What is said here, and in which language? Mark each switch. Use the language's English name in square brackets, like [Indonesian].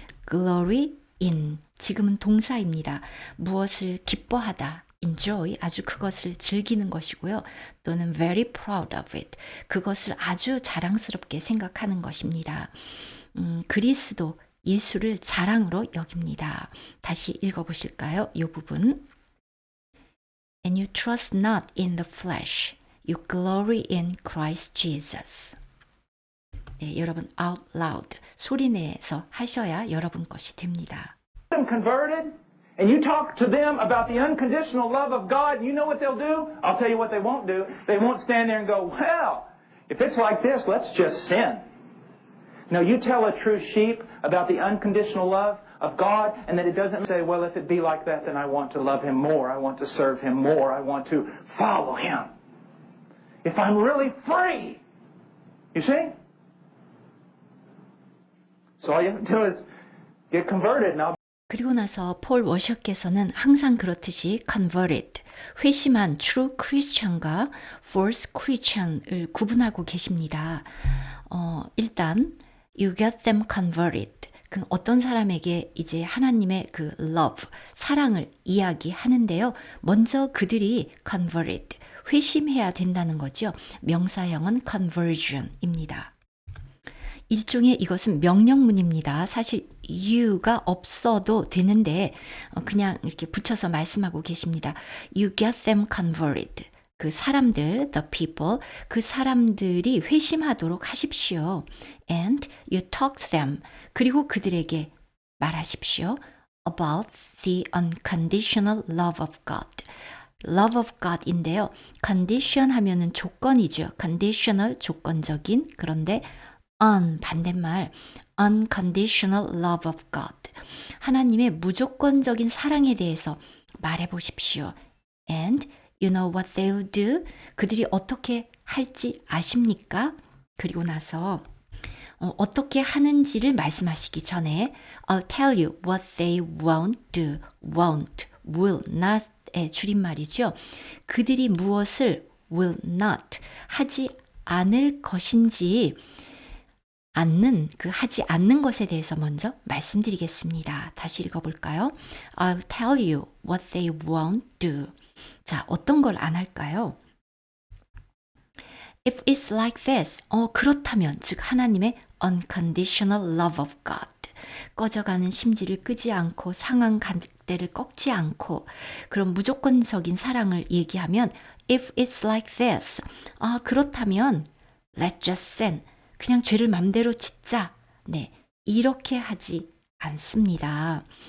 [English] glory in [Korean] 지금은 동사입니다. 무엇을 기뻐하다 enjoy 아주 그것을 즐기는 것이고요. 또는 [English] very proud of it [Korean] 그것을 아주 자랑스럽게 생각하는 것입니다. 그리스도 예수를 자랑으로 여깁니다. 다시 읽어보실까요? 이 부분. [English] And you trust not in the flesh. You glory in Christ Jesus. [Korean] 네, 여러분 out loud 소리내서 하셔야 여러분 것이 됩니다. [English] Them converted, and you talk to them about the unconditional love of God, and you know what they'll do? I'll tell you what they won't do. They won't stand there and go, well, if it's like this, let's just sin. No, you tell a true sheep about the unconditional love of God, and that it doesn't say, well, if it be like that, then I want to love Him more. I want to serve Him more. I want to follow Him. If I'm really free, you see? So all you have to do is get converted. Now. [Korean] 그리고 나서 폴 워셔께서는 항상 그렇듯이 converted, 회심한 true Christian과 false Christian을 구분하고 계십니다. 일단 [English] you get them converted. [Korean] 그 어떤 사람에게 이제 하나님의 그 love, 사랑을 이야기하는데요. 먼저 그들이 converted, 회심해야 된다는 거죠. 명사형은 conversion입니다. 일종의 이것은 명령문입니다. 사실 you가 없어도 되는데 그냥 이렇게 붙여서 말씀하고 계십니다. [English] You get them converted. [Korean] 그 사람들, the people, 그 사람들이 회심하도록 하십시오. [English] And you talk to them. [Korean] 그리고 그들에게 말하십시오. [English] About the unconditional love of God. love of God인데요. [Korean] condition 하면은 조건이죠. conditional, 조건적인. 그런데 반대말 [English] unconditional love of God. [Korean] 하나님의 무조건적인 사랑에 대해서 말해 보십시오. [English] And you know what they'll do? [Korean] 그들이 어떻게 할지 아십니까? 그리고 나서 어떻게 하는지를 말씀하시기 전에 [English] I'll tell you what they won't do. [Korean] won't, will not의 줄임말이죠. 그들이 무엇을 will not 하지 않을 것인지 하지 않는 것에 대해서 먼저 말씀드리겠습니다. 다시 읽어볼까요? [English] I'll tell you what they won't do. [Korean] 자, 어떤 걸 안 할까요? [English] If it's like this, [Korean] 그렇다면, 즉 하나님의 [English] unconditional love of God. [Korean] 꺼져가는 심지를 끄지 않고 상한 갈대를 꺾지 않고 그런 무조건적인 사랑을 얘기하면 [English] If it's like this, [Korean] 그렇다면 [English] let's just sin. [Korean] 그냥 죄를 맘대로 짓자. 네, 이렇게 하지 않습니다.